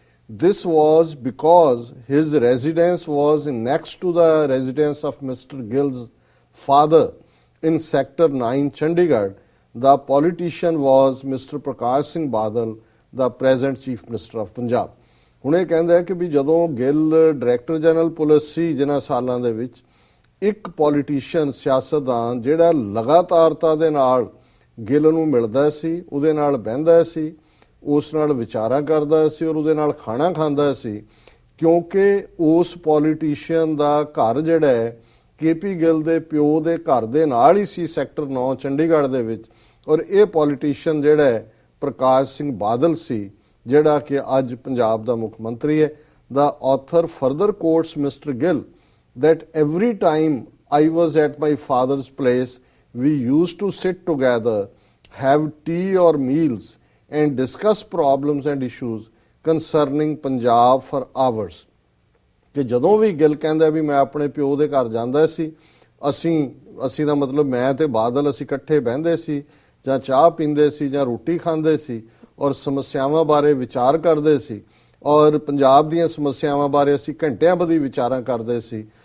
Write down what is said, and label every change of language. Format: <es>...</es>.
<en>This was because his residence was next to the residence of Mr. Gill's father in Sector 9, Chandigarh. The politician was Mr. Prakash Singh Badal, the present Chief Minister of Punjab.</en> <pa>ਹੁਣ ਇਹ ਕਹਿੰਦਾ ਹੈ ਕਿ ਵੀ ਜਦੋਂ Gill director general police ਸੀ ਜਿਨ੍ਹਾਂ ਸਾਲਾਂ ਦੇ ਵਿੱਚ, ਇੱਕ ਪੋਲੀਟੀਸ਼ੀਅਨ ਸਿਆਸਤਦਾਨ ਜਿਹੜਾ ਲਗਾਤਾਰਤਾ ਦੇ ਨਾਲ ਗਿੱਲ ਨੂੰ ਮਿਲਦਾ ਸੀ, ਉਹਦੇ ਨਾਲ ਬਹਿੰਦਾ ਸੀ, ਉਸ ਨਾਲ ਵਿਚਾਰਾ ਕਰਦਾ ਸੀ ਔਰ ਉਹਦੇ ਨਾਲ ਖਾਣਾ ਖਾਂਦਾ ਸੀ, ਕਿਉਂਕਿ ਉਸ ਪੋਲੀਟੀਸ਼ੀਅਨ ਦਾ ਘਰ ਜਿਹੜਾ ਹੈ KP ਗਿੱਲ ਦੇ ਪਿਓ ਦੇ ਘਰ ਦੇ ਨਾਲ ਹੀ ਸੀ, ਸੈਕਟਰ 9 ਚੰਡੀਗੜ੍ਹ ਦੇ ਵਿੱਚ। ਔਰ ਇਹ ਪੋਲੀਟੀਸ਼ੀਅਨ ਜਿਹੜਾ ਹੈ ਪ੍ਰਕਾਸ਼ ਸਿੰਘ ਬਾਦਲ ਸੀ, ਜਿਹੜਾ ਕਿ ਅੱਜ ਪੰਜਾਬ ਦਾ ਮੁੱਖ ਮੰਤਰੀ ਹੈ।</pa> <en>The author further quotes Mr. Gill that every time I was at my father's place, we used to sit together, have tea or meals and discuss problems and issues concerning Punjab for hours.</en> <pa>ਕਿ ਜਦੋਂ ਵੀ ਗਿੱਲ ਕਹਿੰਦਾ ਵੀ ਮੈਂ ਆਪਣੇ ਪਿਓ ਦੇ ਘਰ ਜਾਂਦਾ ਸੀ, ਅਸੀਂ ਦਾ ਮਤਲਬ ਮੈਂ ਤੇ ਬਾਦਲ ਅਸੀਂ ਇਕੱਠੇ ਬਹਿੰਦੇ ਸੀ, ਜਾਂ ਚਾਹ ਪੀਂਦੇ ਸੀ, ਜਾਂ ਰੋਟੀ ਖਾਂਦੇ ਸੀ, ਔਰ ਸਮੱਸਿਆਵਾਂ ਬਾਰੇ ਵਿਚਾਰ ਕਰਦੇ ਸੀ, ਔਰ ਪੰਜਾਬ ਦੀਆਂ ਸਮੱਸਿਆਵਾਂ ਬਾਰੇ ਅਸੀਂ ਘੰਟਿਆਂ ਬੱਧੀ ਵਿਚਾਰਾਂ ਕਰਦੇ ਸੀ।</pa>